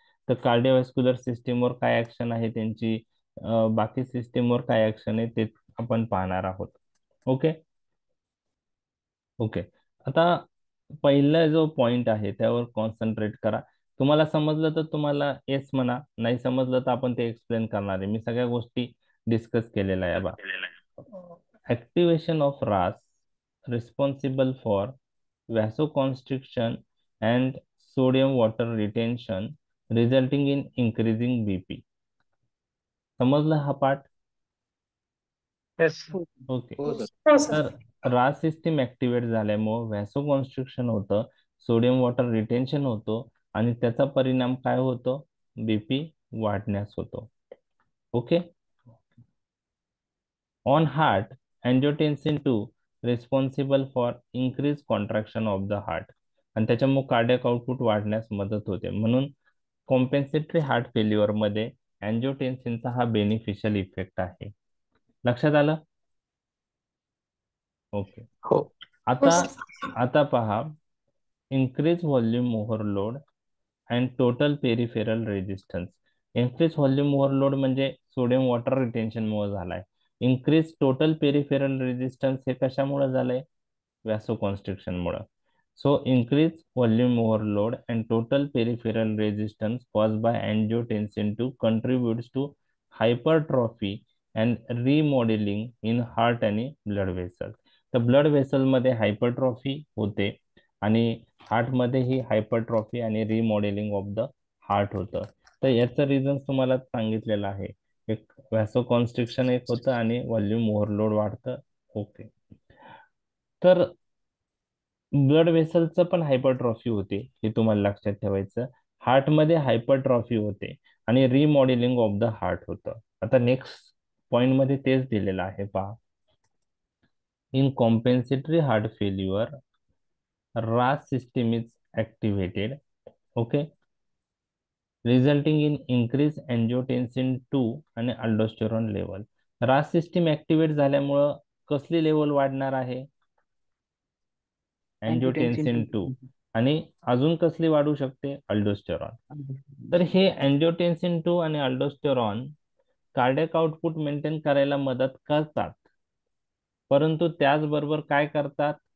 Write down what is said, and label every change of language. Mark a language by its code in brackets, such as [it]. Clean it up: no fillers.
[mr] तर कार्डिओव्हॅस्क्युलर सिस्टीमवर काय ऍक्शन आहे त्यांची, बाकी सिस्टीमवर काय ऍक्शन आहे ते आपण पाहणार आहोत. ओके. ओके. आता पहिला जो पॉइंट आहे त्यावर कॉन्सन्ट्रेट करा. तुम्हाला समजलं तर तुम्हाला येस म्हणा, नाही समजलं तर आपण ते एक्सप्लेन करणार आहे. मी सगळ्या गोष्टी डिस्कस केलेल्या आहे बा. [en] Activation of RAS responsible for vasoconstriction and sodium water retention resulting in increasing BP. [mr] समजलं हा पार्ट? [en] Yes. Okay. [mr] हो सर. हो सर. तर रास सिस्टीम ऍक्टिव्हेट झाल्यामुळे व्हॅसो कॉन्स्ट्रिक्शन होतं, सोडियम वॉटर रिटेन्शन होतो आणि त्याचा परिणाम काय होतो? बीपी वाढण्यास होतो. Okay. [en] on heart, angiotensin 2 responsible for increase contraction of the heart, [mr] आणि त्याच्यामुळे कार्डियक आउटपुट वाढण्यास मदत होते. म्हणून कॉम्पेन्सेटरी हार्ट फेल्युअर मध्ये अँजिओटेन्सिनचा हा बेनिफिशियल इफेक्ट आहे. लक्षात आलं? ओके. हो. आता हो आता पहा, [en] increase volume overload and total peripheral resistance. [mr] increase volume overload म्हणजे सोडियम वॉटर रिटेन्शन मुळे झालाय. increase total peripheral resistance हे कशामुळे झालंय? व्हॅसोकॉन्स्ट्रिक्शन मुळे. [en] So increase volume overload and total peripheral resistance caused by angiotensin 2 contributes to hypertrophy and remodeling in heart आणि blood vessels. [mr] तर blood vessel मध्ये हायपरट्रॉफी होते आणि हार्ट मध्ये ही हायपरट्रॉफी आणि रिमॉडेलिंग ऑफ द हार्ट होतं. तर याचं रिझन तुम्हाला सांगितलेलं आहे. एक व्हॅसोकॉन्स्ट्रिक्शन एक होतं आणि व्हॉल्यूम ओव्हरलोड वाढतं. ओके. तर ब्लड व्हेसलचं पण हायपरट्रॉफी होते, हे तुम्हाला लक्षात ठेवायचं. हार्टमध्ये हायपरट्रॉफी होते आणि रिमॉडेलिंग ऑफ द हार्ट होतं. आता नेक्स्ट पॉइंट मध्ये तेच दिलेलं आहे, पहा. [en] In compensatory heart failure, RAS system is activated, okay, resulting in increased angiotensin 2 आणि aldosterone level. [mr] RAS system activate झाल्यामुळं कसली लेवल वाढणार आहे? अँजिओटेन्सिन 2. आणि अजून कसली वाढू शकते? अल्डोस्टेरॉन. तर हे अँजिओटेन्सिन 2 आणि अल्डोस्टेरॉन कार्डियक आउटपुट मेंटेन करायला मदत करतात, परंतु त्याचबरोबर काय करतात?